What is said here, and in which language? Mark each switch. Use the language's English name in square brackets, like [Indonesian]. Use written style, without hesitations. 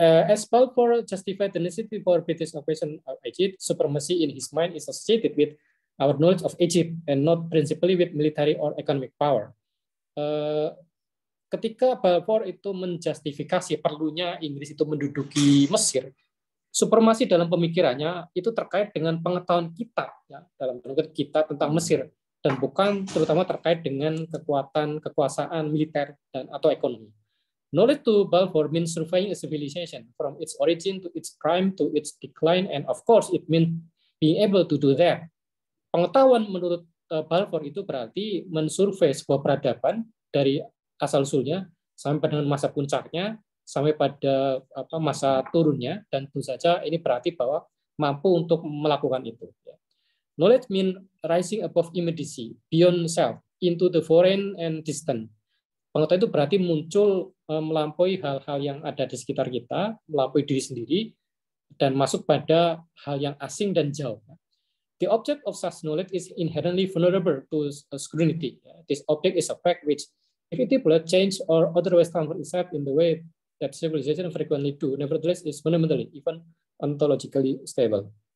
[English] As Balfour justified the necessity for British occupation of Egypt, supremacy in his mind is associated with our knowledge of Egypt and not principally with military or economic power. [Indonesian] Ketika Balfour itu menjustifikasi perlunya Inggris itu menduduki Mesir, supremasi dalam pemikirannya itu terkait dengan pengetahuan kita ya, dalam penelitian kita tentang Mesir dan bukan terutama terkait dengan kekuasaan militer dan atau ekonomi. [English] Knowledge to Balfour means surveying a civilization from its origin to its prime to its decline, and of course it means being able to do that. [Indonesian] Pengetahuan menurut Balfour itu berarti mensurvei sebuah peradaban dari asal-usulnya sampai dengan masa puncaknya, sampai pada masa turunnya, dan tentu saja ini berarti bahwa mampu untuk melakukan itu. [English] Knowledge means rising above immediacy, beyond self, into the foreign and distant. [Indonesian] Pengetahuan itu berarti muncul melampaui hal-hal yang ada di sekitar kita, melampaui diri sendiri, dan masuk pada hal yang asing dan jauh. [English] The object of such knowledge is inherently vulnerable to scrutiny. This object is a fact which, if it will change or otherwise transform itself in the way that civilization frequently do, nevertheless is fundamentally, even ontologically stable.